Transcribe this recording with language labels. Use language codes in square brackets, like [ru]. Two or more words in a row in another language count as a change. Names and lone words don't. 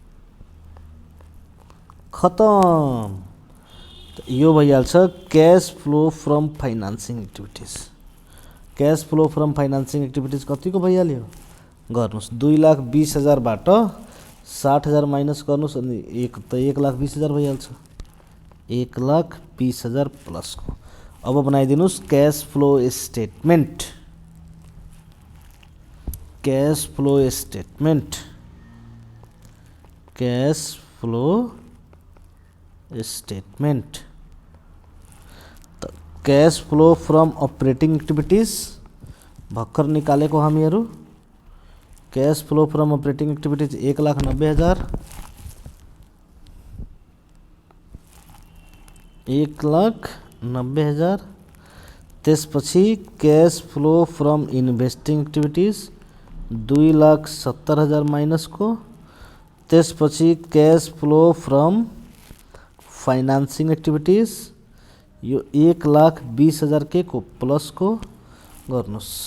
[ne] खतम त यो भइहाल्छ [en] cash flow from financing activities [ne] कतिको भइहाल्यो गर्नुस् 2,20,000 बाट 60,000 माइनस गर्नुस् अनि 1,20,000 भइहाल्छ 1,20,000 प्लस को अब बनाइदिनुस् [en] cash flow statement cash flow statement to cash flow from operating activities [ne] भर्खर निकालेको हामीहरू [en] cash flow from operating activities 1,90,000 1,90,000 त्यसपछि cash flow from investing activities 2,70,000 minus [ne] को त्यसपछि [en] cash flow from financing activities यो 1,20,000 [ne] के को प्लस को गर्नुस्